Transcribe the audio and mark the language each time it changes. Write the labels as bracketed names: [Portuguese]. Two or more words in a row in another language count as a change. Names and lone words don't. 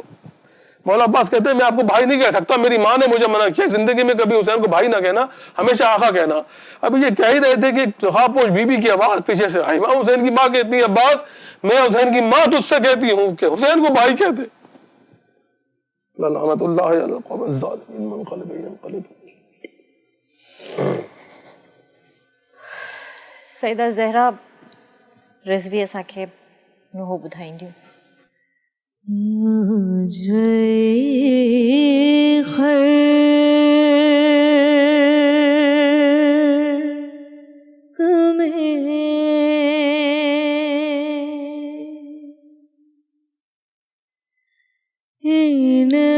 [Urdu] مولا عباس کہتے ہیں میں آپ کو بھائی نہیں کہہ سکتا, میری ماں نے مجھے منع کیا زندگی میں کبھی حسین کو بھائی نہ کہنا, ہمیشہ آقا کہنا. اب یہ کہہ ہی رہے تھے کہ خواپوش بی بی کی آواز پیچھے سے آئی, ماں حسین کی ماں کہتی ہے عباس میں حسین کی ماں تجھ سے کہتی ہوں کہ حسین کو بھائی کہہ دے. [Arabic] لعنت اللہ علی القوم الظالمین منقلب ینقلب. [Sindhi] सईदा ज़हरा रिज़वी असांखे नुहो ॿुधाईंदियूं. [Urdu] مجھے خلق میں ان